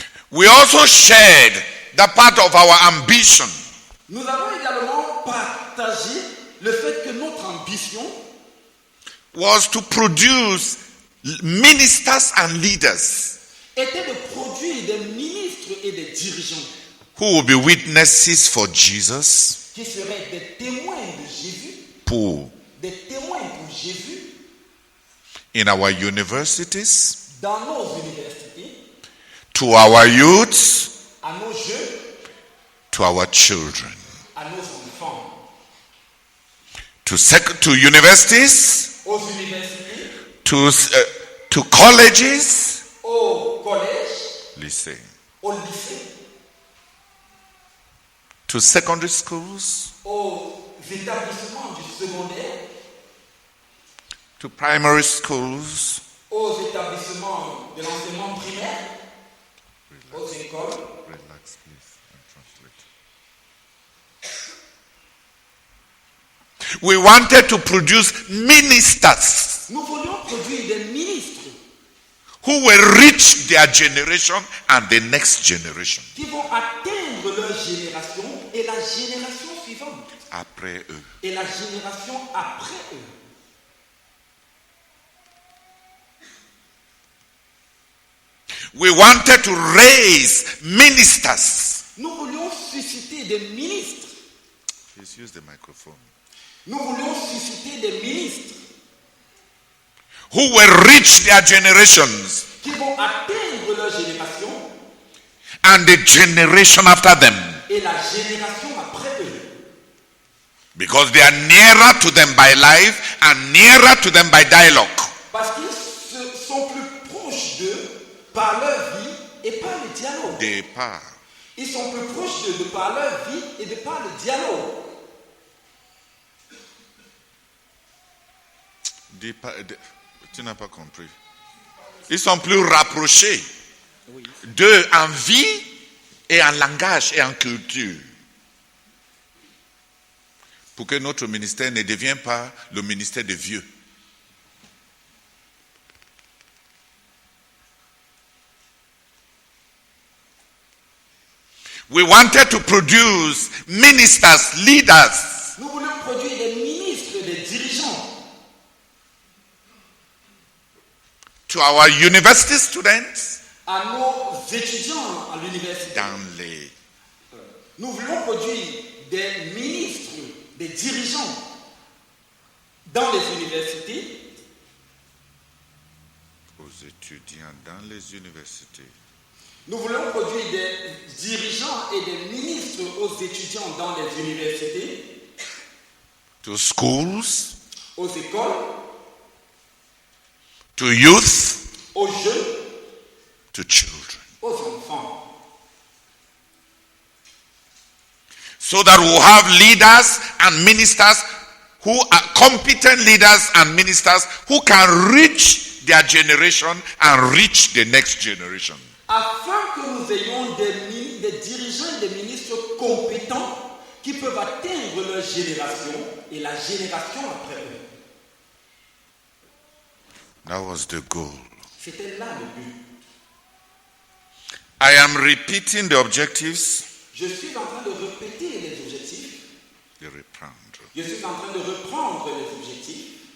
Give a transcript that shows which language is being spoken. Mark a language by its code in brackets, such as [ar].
[en] We also shared the part of our ambition [fr] Nous avons également partagé le fait que notre ambition [en] was to produce ministers and leaders [fr] était de produire des ministres et des dirigeants [en] who will be witnesses for Jesus, [fr] qui seraient des témoins de Jésus, pour des témoins pour Jésus [en] in our universities, [fr] dans nos universités, [en] to our youths, [fr] à nos jeunes, [en] to our children, [fr] à nos enfants, [en] to universities, [fr] aux universités, [en] to colleges, [fr] au collège, lycée, au lycée, [en] to secondary schools, [fr] aux établissements du secondaire, [en] to primary schools, [fr] aux établissements de l'enseignement primaire, aux écoles. [en] Relax, please, and translate. We wanted to produce ministers [fr] Nous voulions produire des ministres [en] who will reach their generation and the next generation [fr] qui vont atteindre leur génération et la génération suivante après eux. et la génération après eux. [en] We wanted to raise ministers. [fr] Nous voulions susciter des ministres. [en] Please use the microphone. [fr] Nous voulions susciter des ministres [en] Who will reach their generations [fr] qui vont atteindre leur génération [en] and the generation after them, [fr] et la génération après eux. [en] because they are nearer to them by life and nearer to them by dialogue. [fr] Parce qu'ils sont plus proches d'eux par leur vie et par le dialogue. Départ. Ils sont plus proches d'eux de par leur vie et de par le dialogue. Tu n'as pas compris. Ils sont plus rapprochés d'eux en vie et en langage et en culture. Pour que notre ministère ne devienne pas le ministère des vieux. [en] We wanted to produce ministers, leaders [fr] Nous voulons produire des ministres et des dirigeants [en] to our university students [fr] à nos étudiants à l'université. dans les Nous voulons produire des ministres, des dirigeants dans les universités, aux étudiants dans les universités. nous voulons produire des dirigeants et des ministres aux étudiants dans les universités, [en] To schools, [fr] aux écoles, [en] to youth, [fr] aux jeunes, [en] to children. [fr] aux enfants. [en] So that we'll have leaders and ministers who are competent leaders and ministers who can reach their generation and reach the next generation. [fr] Afin que nous ayons des dirigeants et des ministres compétents qui peuvent atteindre leur génération et la génération après eux. [en] That was the goal. [fr] C'était là le but. [en] I am repeating the objectives. [fr] Je suis en train de répéter les objectifs. The reprendre. Je suis en train de reprendre les objectifs.